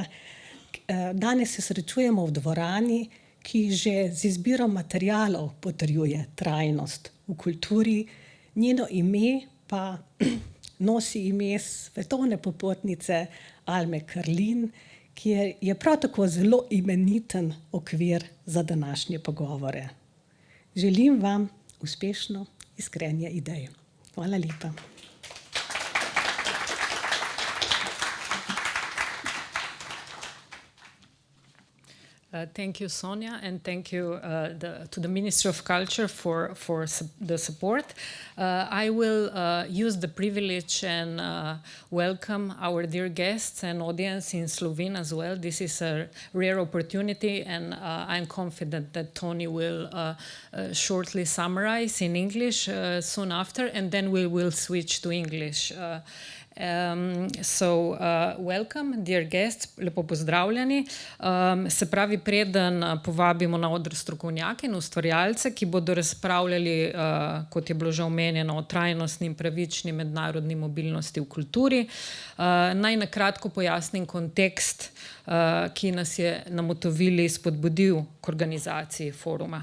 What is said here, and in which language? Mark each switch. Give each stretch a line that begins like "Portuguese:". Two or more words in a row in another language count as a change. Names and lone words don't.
Slovenian: Danes se srečujemo v dvorani, ki že z izbiro materialov potrjuje trajnost v kulturi, njeno ime pa nosi ime svetovne popotnice Alme Karlin, ki je prav tako zelo imeniten okvir za današnje pogovore. Želim vam uspešno iskrenje idej. Hvala lepa.
English: Thank you, Sonja, and thank you to the Ministry of Culture for the support. I will use the privilege and welcome our dear guests and audience in Slovene as well. This is a rare opportunity, and I'm confident that Tony will shortly summarize in English soon after, and then we will switch to English. Welcome, dear guests,
Slovenian: lepo pozdravljeni. Se pravi, preden povabimo na oder strokovnjake in ustvarjalce, ki bodo razpravljali, kot je bilo že omenjeno, o trajnostni in pravični mednarodni mobilnosti v kulturi. Naj na kratko pojasnim kontekst, ki nas je na Motovili spodbudil k organizaciji foruma.